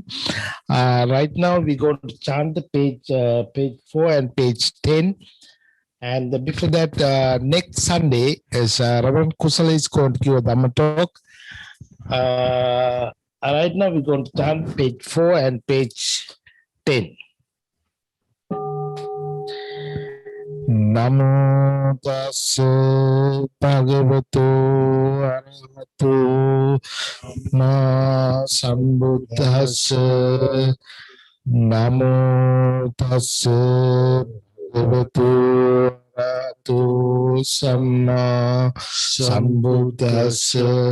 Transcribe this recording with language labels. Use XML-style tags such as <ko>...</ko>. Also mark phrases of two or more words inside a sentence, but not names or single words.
<en>Right now we're going to chant the page 4 and page 10. And before that, next Sunday is Reverend Kusala is going to give a Dhamma talk. Right now we're going to chant page 4 and page 10.</en> <pi>Namo tassa bhagavato arahato ma sambuddhassa Namo tassa bhagavato arahato samma sambuddhassa.</pi>